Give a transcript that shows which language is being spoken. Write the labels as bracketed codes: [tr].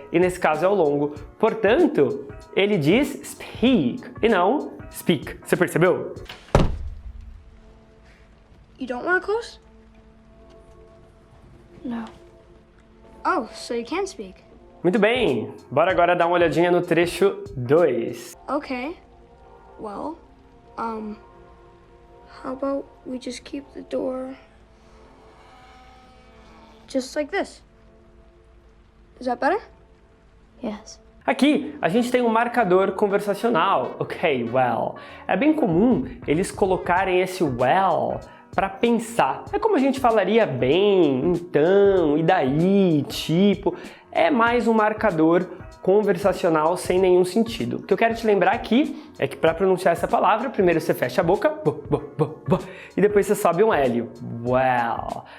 [pt] E nesse caso é o longo. Portanto, ele diz speak e não speak. Você percebeu? [en] You don't want to close? No. Oh, so you can speak. [pt] Muito bem, bora agora dar uma olhadinha no trecho 2. [en] Okay. Well, how about we just keep the door just like this? Is that better? Yes. [pt] Aqui, a gente tem um marcador conversacional. Ok, well. É bem comum eles colocarem esse well para pensar. É como a gente falaria bem, então, e daí, tipo. É mais um marcador conversacional sem nenhum sentido. O que eu quero te lembrar aqui é que para pronunciar essa palavra, primeiro você fecha a boca, e depois você sobe um L. Well.